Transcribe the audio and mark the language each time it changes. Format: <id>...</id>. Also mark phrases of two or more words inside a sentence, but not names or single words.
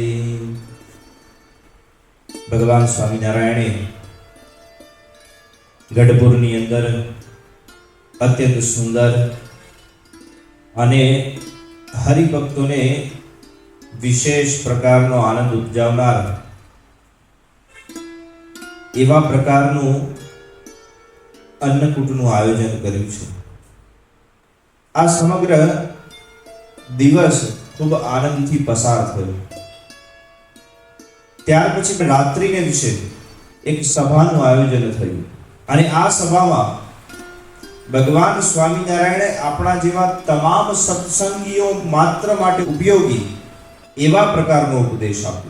<gu>ભગવાન સ્વામીનારાયણે ગઢપુરની અંદર અત્યંત સુંદર અને હરિભક્તોને વિશેષ પ્રકારનો આનંદ ઉપજાવનાર એવા પ્રકારનું અન્નકૂટનું આયોજન કર્યું છે। આ સમગ્ર દિવસ ખૂબ આનંદથી પસાર થયો। ત્યાર પછી રાત્રિને વિશે એક સભાનું આયોજન થયું અને આ સભામાં ભગવાન સ્વામિનારાયણે આપણા જેવા તમામ સત્સંગીઓ માત્ર માટે ઉપયોગી એવા પ્રકારનો ઉપદેશ આપ્યો।</gu>